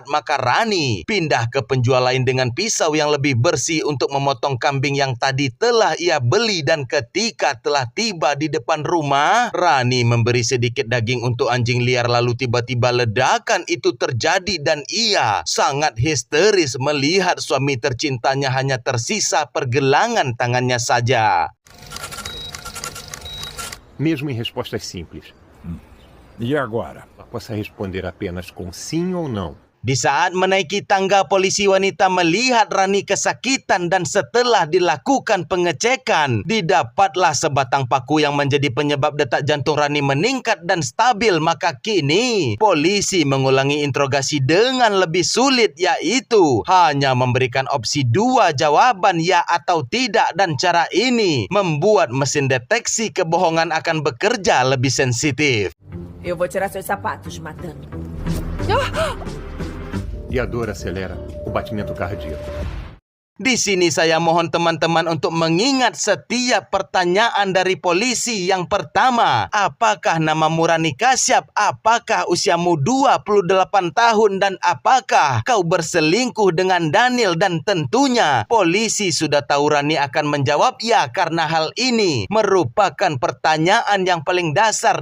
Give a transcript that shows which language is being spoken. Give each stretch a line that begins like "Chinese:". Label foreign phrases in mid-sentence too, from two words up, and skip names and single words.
Indonesian: Maka Rani pindah ke penjual lain dengan pisau yang lebih bersih untuk memotong kambing yang tadi telah ia beli dan ketika telah tiba di depan rumah, Rani memberi sedikit daging untuk anjing liar lalu tiba-tiba ledakan itu terjadi dan ia sangat histeris melihat suami tercintanya hanya tersisa pergelangan tangannya saja.
Portuguese: Mesmo em respostas simples. E agora? Ela possa responder apenas com sim ou não.
Indonesian: Di saat menaiki tangga, polisi wanita melihat Rani kesakitan dan setelah dilakukan pengecekan, didapatlah sebatang paku yang menjadi penyebab detak jantung Rani meningkat dan stabil. Maka kini, polisi mengulangi interogasi dengan lebih sulit yaitu hanya memberikan opsi 2 jawaban ya atau tidak dan cara ini membuat mesin deteksi kebohongan akan bekerja lebih sensitif.
Portuguese: Eu vou tirar seus sapatos, madame. E a dor acelera o batimento cardíaco.
Indonesian: Di sini saya mohon teman-teman untuk mengingat setiap pertanyaan dari polisi. Yang pertama, apakah namamu Rani Kasyap? Apakah usiamu 28 tahun? Dan apakah kau berselingkuh dengan Daniel? Dan tentunya polisi sudah tahu Rani akan menjawab ya, karena hal ini merupakan pertanyaan yang paling dasar.